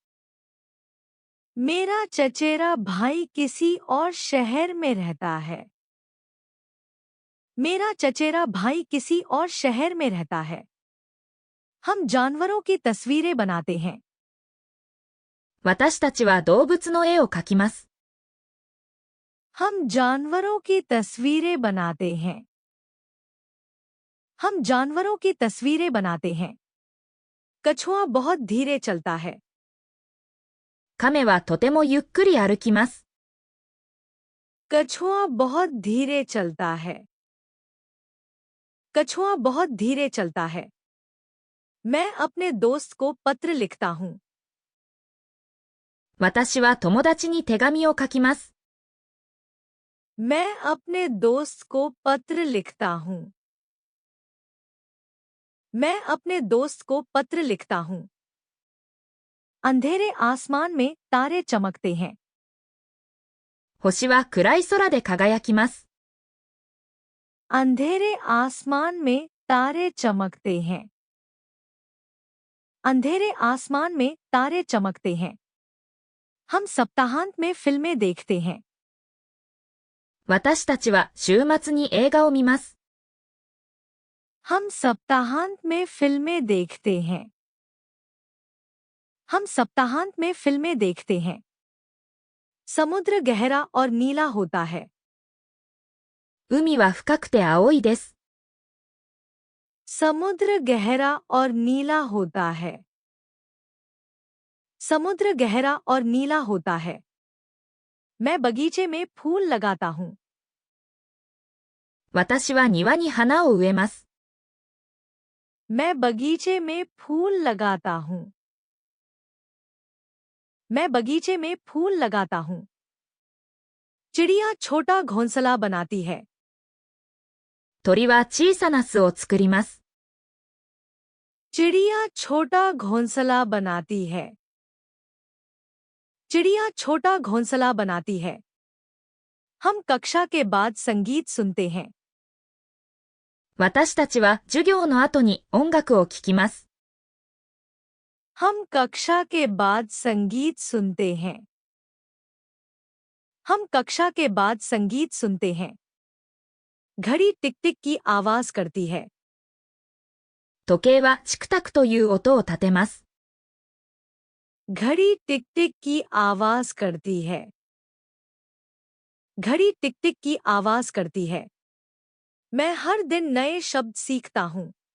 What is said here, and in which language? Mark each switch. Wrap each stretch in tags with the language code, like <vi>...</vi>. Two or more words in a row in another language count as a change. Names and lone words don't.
<hi>मेरा चचेरा भाई किसी और शहर में रहता है। मेरा चचेरा भाई किसी और शहर में रहता है। हम जानवरों की तस्वीरें बनाते हैं।</hi> <ja>私たちは動物の絵を描きます。</ja> <hi>हम जानवरों की तस्वीरें बनाते हैं। हम जानवरों की तस्वीरें बनाते हैं। कछुआ बहुत धीरे चलता है।</hi> <ja>亀はとてもゆっくり歩きます。</ja> <hi>कछुआ बहुत धीरे चलता है। कछुआ बहुत धीरे चलता है। मैं अपने दोस्त को पत्र लिखता हूँ।</hi> <ja>私は友達に手紙を書きます。</ja> <hi>मैं अपने दोस्त को पत्र लिखता हूँ। मैं अपने दोस्त को पत्र लिखता हूँ। अंधेरे आसमान में तारे चमकते हैं।</hi> <ja>星は暗い空で輝きます。</ja> <hi>अंधेरे आसमान में तारे चमकते हैं। अंधेरे आसमान में तारे चमकते हैं। हम सप्ताहांत में फिल्में देखते हैं।</hi> <ja>私たちは週末に映画を見ます。</ja> <hi>हम सप्ताहांत में फिल्में देखते हैं। हम सप्ताहांत में फिल्में देखते हैं। समुद्र गहरा और नीला होता है।</hi> <ja>海は深くて青いです。</ja> <hi>समुद्र गहरा और नीला होता है। समुद्र गहरा और नीला होता है। मैं बगीचे में फूल लगाता हूँ।</hi> <ja>私は庭に花を植えます。</ja> <hi>मैं बगीचे में फूल लगाता हूँ। मैं बगीचे में फूल लगाता हूँ। चिड़िया छोटा घोंसला बनाती है।</hi> <ja>鳥は小さな巣を作ります。</ja> <hi>चिड़िया छोटा घोंसला बनाती है। चिड़िया छोटा घोंसला बनाती है। हम कक्षा के बाद संगीत सुनते हैं।</hi> <ja>私たちは授業の後に音楽を聴きます。</ja> <hi>हम कक्षा के बाद संगीत सुनते हैं। हम कक्षा के बाद संगीत सुनते हैं। घड़ी टिक टिक की आवाज करती है।</hi> <ja>時計はチクタクという音を立てます。</ja> <hi>घड़ी टिक टिक की आवाज करती है। घड़ी टिक टिक की आवाज करती है। मैं हर दिन नए शब्द सीखता हूँ।</hi>